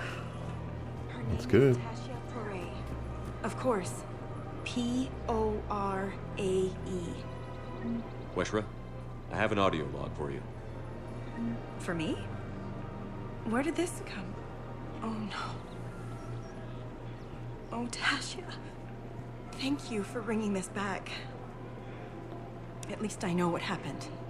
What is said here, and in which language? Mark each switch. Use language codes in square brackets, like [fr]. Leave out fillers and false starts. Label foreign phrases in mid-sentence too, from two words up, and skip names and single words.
[en] That's good. Of course. P-O-R-A-E. Weshra, I have an audio log for you. For me? Where did this come? Oh no. Oh, Tasha. Thank you for bringing this back. At least I know what happened.